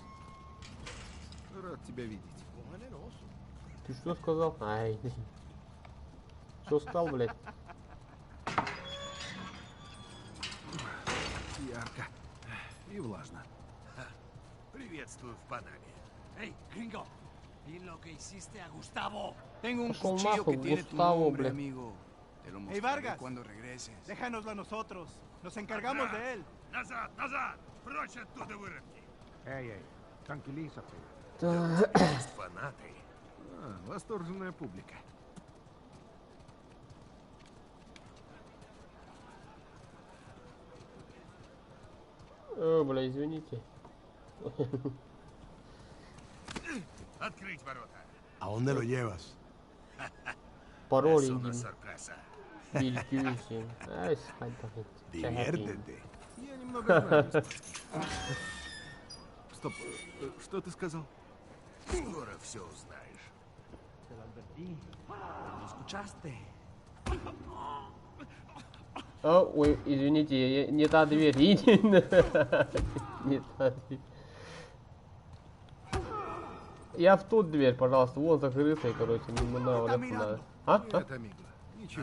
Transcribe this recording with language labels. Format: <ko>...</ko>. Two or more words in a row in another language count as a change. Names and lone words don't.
<ru>Рад тебя видеть. Ты что сказал? Ай. Что сказал, блядь? Ярко. И влажно. Приветствую в Панаме.</ru> <es>Hey, gringo. Vi lo que hiciste a Gustavo. Tengo un</es> <ru>Пошел</ru> <es>cuchillo</es> <ru>нахуй,</ru> <es>que tiene tu</es> <ru>Густаво,</ru> <es>nombre,</es> <ru>бля.</ru> <es>amigo. Te lo Hey, mostraré Vargas. cuando regreses. Déjanoslo a nosotros. Nos encargamos de él.</es> <ru>Назад, назад! Прочь оттуда, выродки! Эй, tranquilízate. Есть фанаты. Восторженная публика. О, бля, извините. Открыть ворота.</ru> <es>¿A dónde lo llevas?</es> <ru>Пароль</ru> <es>Es una</es> <ru>индим.</ru> <es>sorpresa. Билькюсин. Ай, схай так. Diviértete.</es> <ru>Я немного знаю испанский. Стоп, что ты сказал? Скоро все узнаешь.</ru> <es>Te lo advertí. ¿Lo escuchaste?</es> <ru>Ой, извините, не та дверь. Не та дверь. Я в ту дверь, пожалуйста. Вон закрытая, короче, мимо валяться надо. А? Нет, амиго. Ничего.</ru>